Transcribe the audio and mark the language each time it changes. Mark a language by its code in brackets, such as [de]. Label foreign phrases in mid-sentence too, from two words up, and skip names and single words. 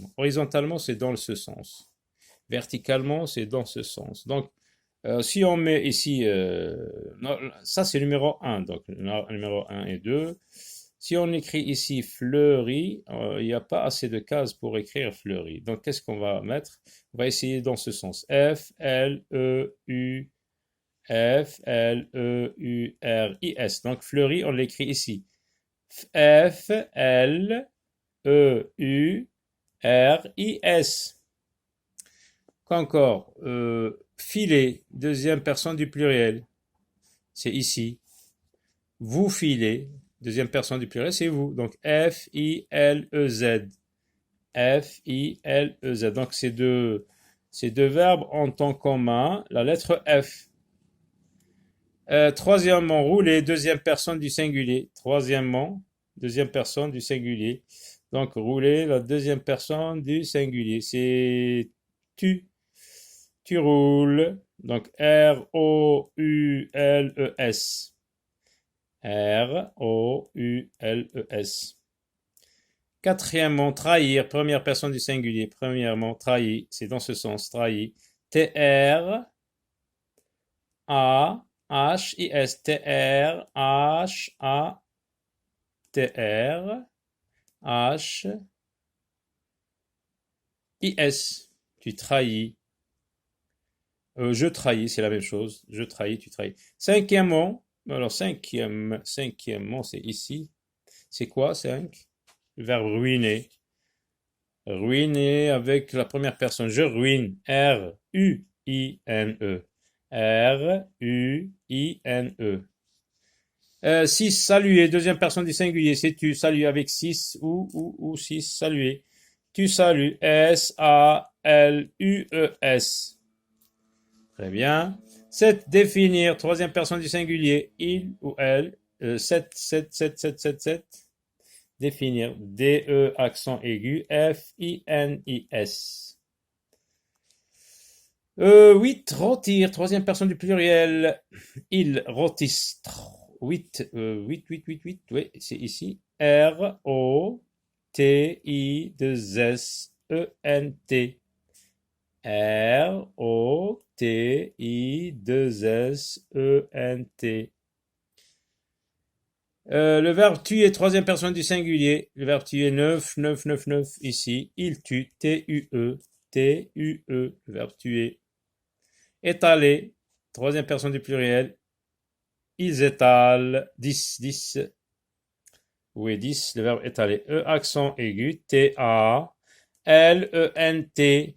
[fr] Horizontalement, c'est dans ce sens. Verticalement, c'est dans ce sens. Donc, Si on met ici, non, ça c'est numéro 1, donc numéro 1 et 2. Si on écrit ici fleurie, il n'y a pas assez de cases pour écrire fleurie. Donc qu'est-ce qu'on va mettre? On va essayer dans ce sens. F-L-E-U-R-I-S. Donc fleurie, on l'écrit ici. F-L-E-U-R-I-S. Encore, filer, deuxième personne du pluriel, c'est ici. Vous filez, deuxième personne du pluriel, c'est vous. Donc F-I-L-E-Z. F-I-L-E-Z. Donc ces deux verbes ont en commun la lettre F. Troisièmement, rouler, deuxième personne du singulier. Troisièmement, deuxième personne du singulier. Donc rouler, la deuxième personne du singulier, c'est tu. Tu roules. Donc R-O-U-L-E-S. R-O-U-L-E-S. Quatrièmement, trahir, première personne du singulier. Premièrement, trahi, c'est dans ce sens, trahi. T-R-A-H-I-S. T-R-H-A. T-R-H-I-S. Tu trahis. Je trahis, c'est la même chose. Je trahis, tu trahis. Cinquièmement, alors cinquièmement, c'est ici. C'est quoi, 5? Le verbe ruiner. Ruiner avec la première personne. Je ruine. R-U-I-N-E. R-U-I-N-E. 6, saluer. Deuxième personne du singulier. C'est tu. Saluer avec 6 ou 6. Saluer. Tu salues. S-A-L-U-E-S. Très bien. 7, définir. Troisième personne du singulier. Il ou elle. 7. Définir. D-E, accent aigu. F-I-N-I-S. 8, rôtir. Troisième personne du pluriel. Il rôtissent. 8. Oui, c'est ici. R-O-T-I-2-S-E-N-T. R-O-T-I-2-S-E-N-T. Le verbe tuer, troisième personne du singulier. Le verbe tuer, 9, ici. Il tue, T-U-E, T-U-E, le verbe tuer. Étaler, troisième personne du pluriel. Ils étalent, 10. Oui, 10, le verbe étaler. E, accent aigu, T-A-L-E-N-T.